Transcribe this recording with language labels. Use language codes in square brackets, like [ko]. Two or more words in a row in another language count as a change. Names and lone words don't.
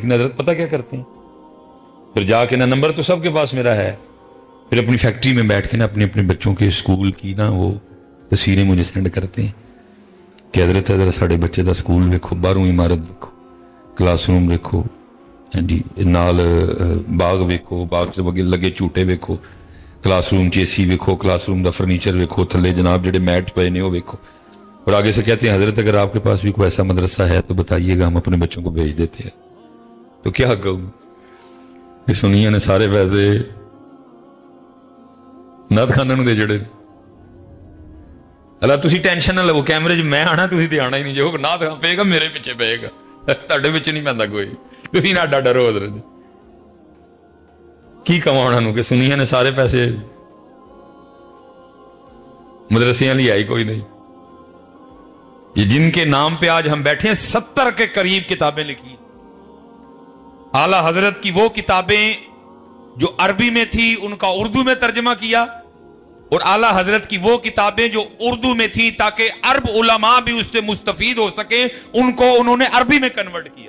[ur] لیکن حضرت پتہ کیا کرتے ہیں, پھر جا کے نا نمبر تو سب کے پاس میرا ہے, پھر اپنی فیکٹری میں بیٹھ کے نا اپنے اپنے بچوں کے اسکول کی نا وہ تصویریں مجھے سینڈ کرتے ہیں کہ حضرت [pa] ساڑھے بچے دا اسکول دیکھو, 12ویں عمارت دیکھو, کلاس روم دیکھو, نال باغ ویکھو, باغ سے بغیر لگے چوٹے ویکھو, کلاس روم چ AC ویکھو, کلاس روم دا فرنیچر ویکھو, تھلے جناب جڑے میٹ پے نے وہ ویکھو. [ur] اور آگے سے کہتے ہیں حضرت اگر آپ کے پاس بھی کوئی ایسا مدرسہ ہے تو بتائیے گا, ہم اپنے بچوں کو بھیج دیتے ہیں. تو کیا کہوں کہ [pa] سنیا نے سارے پیسے نعت خانہ نو دے جڑے. اللہ تسی ٹینشن نہ لو, کیمرے چ میں آنا, تسی تے آنا ہی نہیں. جو نعت خان پے گا میرے پیچھے پے گا, تہاڈے وچ نہیں پیندا کوئی. تسی نہ ڈرو حضرت. کی کہاں انہاں نو کہ سنیا نے سارے پیسے مدرسیاں لے آئی کوئی نہیں. [ur] یہ جن کے نام پہ آج ہم بیٹھے ہیں 70 کے قریب کتابیں لکھی. اعلیٰ حضرت کی وہ کتابیں جو عربی میں تھی ان کا اردو میں ترجمہ کیا, اور اعلیٰ حضرت کی وہ کتابیں جو اردو میں تھی تاکہ عرب علماء بھی اس سے مستفید ہو سکیں, ان کو انہوں نے عربی میں کنورٹ کیا.